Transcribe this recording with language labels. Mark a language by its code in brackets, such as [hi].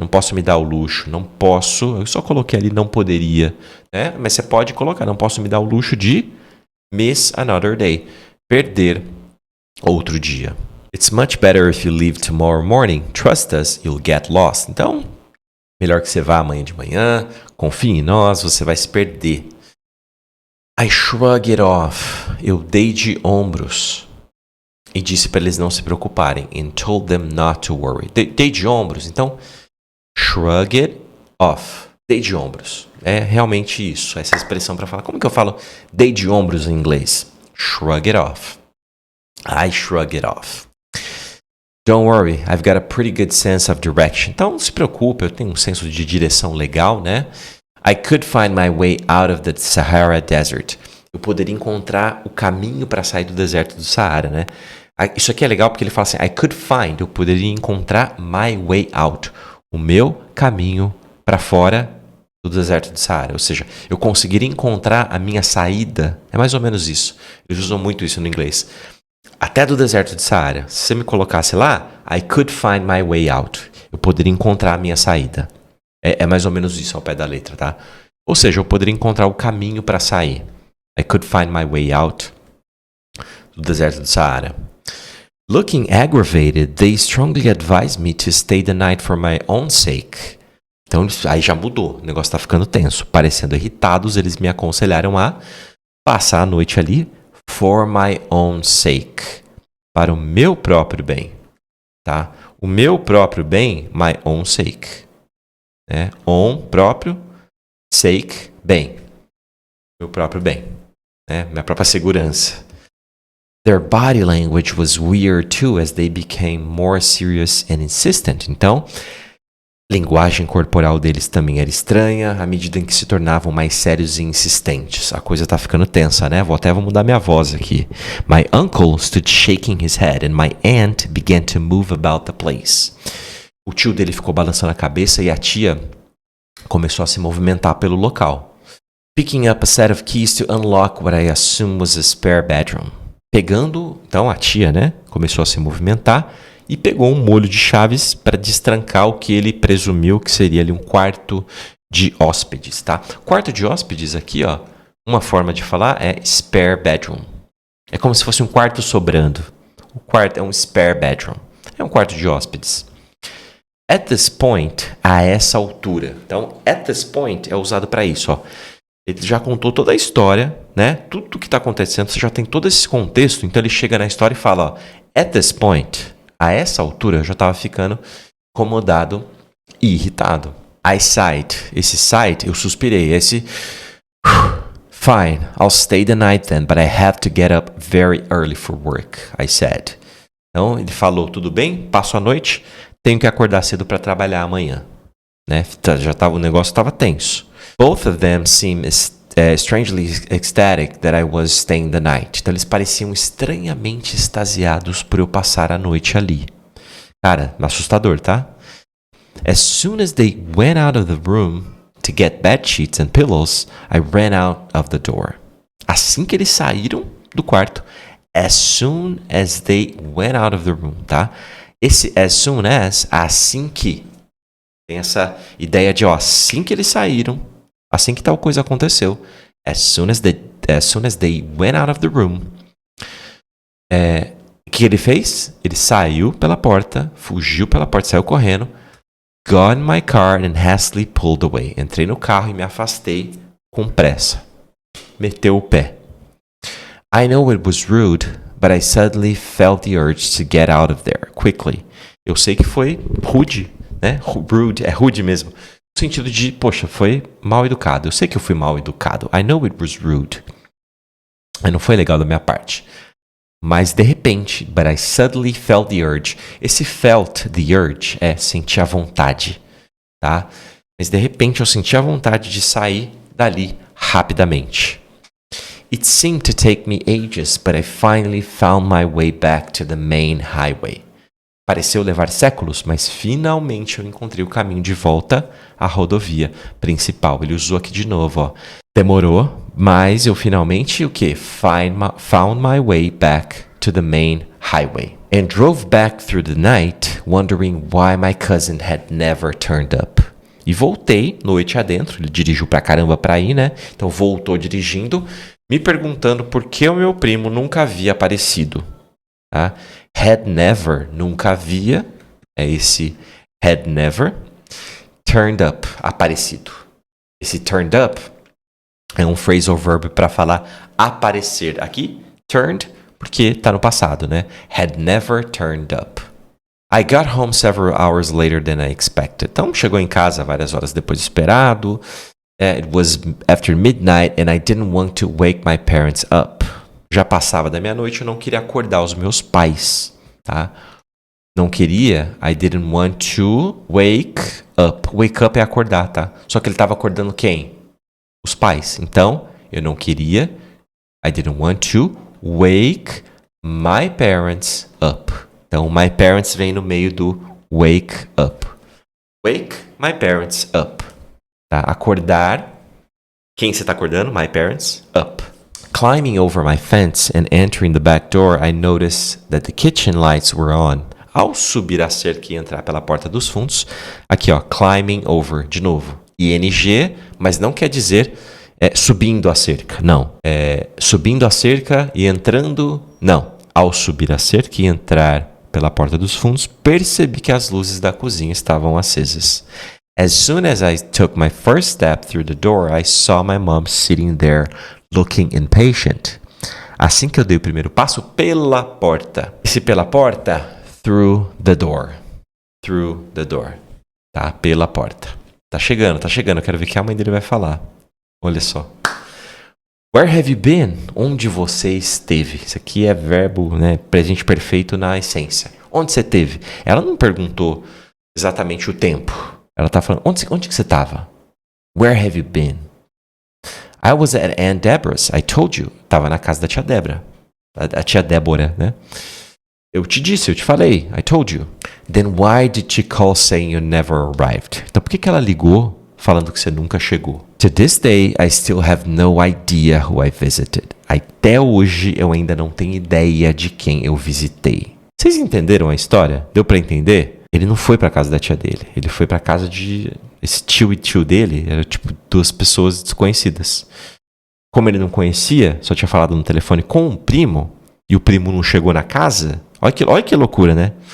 [pt] Não posso me dar ao luxo, não posso. Eu só coloquei ali não poderia, né? Mas você pode colocar, não posso me dar ao luxo de [en] miss another day. [pt] Perder outro dia. [en] It's much better if you leave tomorrow morning. Trust us, you'll get lost. [pt] Então, melhor que você vá amanhã de manhã. Confie em nós, você vai se perder. [en] I shrug it off. [pt] Eu dei de ombros. E disse para eles não se preocuparem. [en] And told them not to worry. [pt] Dei de ombros. Então, [en] shrug it off. [pt] Dei de ombros. É realmente isso. Essa expressão para falar. Como que eu falo dei de ombros em inglês? [en] Shrug it off. I shrug it off. Don't worry, I've got a pretty good sense of direction. [pt] Então, não se preocupe, eu tenho um senso de direção legal, né? [en] I could find my way out of the Sahara Desert. [pt] Eu poderia encontrar o caminho para sair do deserto do Saara, né? Isso aqui é legal porque ele fala assim, [en] I could find, [pt] eu poderia encontrar [en] my way out. [pt] O meu caminho para fora do deserto do Saara. Ou seja, eu conseguiria encontrar a minha saída. É mais ou menos isso. Eles usam muito isso no inglês. Até do deserto de Saara. Se você me colocasse lá, [en] I could find my way out. [pt] Eu poderia encontrar a minha saída. É mais ou menos isso ao pé da letra, tá? Ou seja, eu poderia encontrar o caminho para sair. [en] I could find my way out [pt] do deserto de Saara. [en] Looking aggravated, they strongly advised me to stay the night for my own sake. [pt] Então, aí já mudou. O negócio tá ficando tenso. Parecendo irritados, eles me aconselharam a passar a noite ali [en] for my own sake. [pt] Para o meu próprio bem. Tá? O meu próprio bem, [en] my own sake. [pt] Né? On, próprio, sake, bem. Meu próprio bem. Né? Minha própria segurança. [en] Their body language was weird too as they became more serious and insistent. [pt] Então, linguagem corporal deles também era estranha à medida em que se tornavam mais sérios e insistentes. A coisa tá ficando tensa, né? Vou mudar minha voz aqui. [en] My uncle stood shaking his head and my aunt began to move about the place. [pt] O tio dele ficou balançando a cabeça e a tia começou a se movimentar pelo local. [en] Picking up a set of keys to unlock what I assume was a spare bedroom. [pt] Pegando, então a tia, né, começou a se movimentar e pegou um molho de chaves para destrancar o que ele presumiu que seria ali um quarto de hóspedes, tá? Quarto de hóspedes aqui, ó, uma forma de falar é spare bedroom. É como se fosse um quarto sobrando. O quarto é um spare bedroom. É um quarto de hóspedes. [en] At this point, [pt] a essa altura. Então, [en] at this point [pt] é usado para isso, ó. Ele já contou toda a história, né? Tudo que está acontecendo, você já tem todo esse contexto. Então ele chega na história e fala, ó, [en] at this point, [pt] a essa altura, eu já estava ficando incomodado e irritado. [en] I sighed. [pt] Esse sighed, eu suspirei. [en] Esse, fine, I'll stay the night then, but I have to get up very early for work, I said. [pt] Então ele falou, tudo bem, passo a noite, tenho que acordar cedo para trabalhar amanhã. Né? O negócio estava tenso. [en] Both of them seemed strangely ecstatic that I was staying the night. [pt] Então eles pareciam estranhamente extasiados por eu passar a noite ali. Cara, assustador, tá? [en] As soon as they went out of the room to get bed sheets and pillows, I ran out of the door. [pt] Assim que eles saíram do quarto, [en] as soon as they went out of the room, [pt] tá? Esse [en] as soon as, assim que, tem essa ideia de, ó, assim que eles saíram, assim que tal coisa aconteceu, as soon as they went out of the room, [pt] o que ele fez? Ele saiu pela porta, fugiu pela porta, saiu correndo, [en] got in my car and hastily pulled away. [pt] Entrei no carro e me afastei com pressa. Meteu o pé. [en] I know it was rude, but I suddenly felt the urge to get out of there quickly. [pt] Eu sei que foi rude, né? Rude, é rude mesmo. No sentido de, poxa, foi mal educado. Eu sei que eu fui mal educado. [en] I know it was rude. [pt] Mas não foi legal da minha parte. Mas de repente, [en] but I suddenly felt the urge. [pt] Esse [en] felt the urge [pt] é sentir a vontade, tá? Mas de repente eu senti a vontade de sair dali rapidamente. [en] It seemed to take me ages, but I finally found my way back to the main highway. [pt] Pareceu levar séculos, mas finalmente eu encontrei o caminho de volta à rodovia principal. Ele usou aqui de novo, ó. Demorou, mas eu finalmente o quê? [en] Found my way back to the main highway. And drove back through the night, wondering why my cousin had never turned up. [pt] E voltei noite adentro, ele dirigiu pra caramba pra ir, né? Então voltou dirigindo, me perguntando por que o meu primo nunca havia aparecido. Tá? Had never, nunca havia, é esse had never. Turned up, aparecido. Esse turned up é um phrasal verb para falar aparecer. Aqui, turned, porque tá no passado, né? [en] Had never turned up. I got home several hours later than I expected. [pt] Então, chegou em casa várias horas depois do esperado. [en] It was after midnight and I didn't want to wake my parents up. [pt] Já passava da meia-noite, eu não queria acordar os meus pais, tá? Não queria, [en] I didn't want to wake up. [pt] Wake up é acordar, tá? Só que ele estava acordando quem? Os pais. Então, eu não queria, [en] I didn't want to wake my parents up. [pt] Então, my parents vem no meio do wake up. [en] Wake my parents up. Tá? Acordar. [pt] Quem você está acordando? [en] My parents up. Climbing over my fence and entering the back door, I noticed that the kitchen lights were on. [pt] Ao subir a cerca e entrar pela porta dos fundos, aqui ó, [en] climbing over, [pt] de novo, ing, mas não quer dizer subindo a cerca, não. Subindo a cerca e entrando, não. Ao subir a cerca e entrar pela porta dos fundos, percebi que as luzes da cozinha estavam acesas. [en] As soon as I took my first step through the door, I saw my mom sitting there looking impatient. [pt] Assim que eu dei o primeiro passo, pela porta. Esse pela porta, [en] through the door. [pt] Through the door. Tá? Pela porta. Tá chegando. Eu quero ver o que a mãe dele vai falar. Olha só. [en] Where have you been? [pt] Onde você esteve? Isso aqui é verbo, né? Presente perfeito na essência. Onde você esteve? Ela não perguntou exatamente o tempo. Ela tá falando, onde que você estava? [en] Where have you been? I was at Aunt Deborah's, I told you. [pt] Tava na casa da tia Débora. A tia Débora, né? Eu te disse, eu te falei. [en] I told you. Then why did she call saying you never arrived? [pt] Então por que ela ligou falando que você nunca chegou? [en] To this day, I still have no idea who I visited. [pt] Até hoje, eu ainda não tenho ideia de quem eu visitei. Vocês entenderam a história? Deu pra entender? Ele não foi pra casa da tia dele. Ele foi pra casa de... Esse tio e tio dele eram tipo duas pessoas desconhecidas. Como ele não conhecia, só tinha falado no telefone com um primo, e o primo não chegou na casa, olha que loucura, né?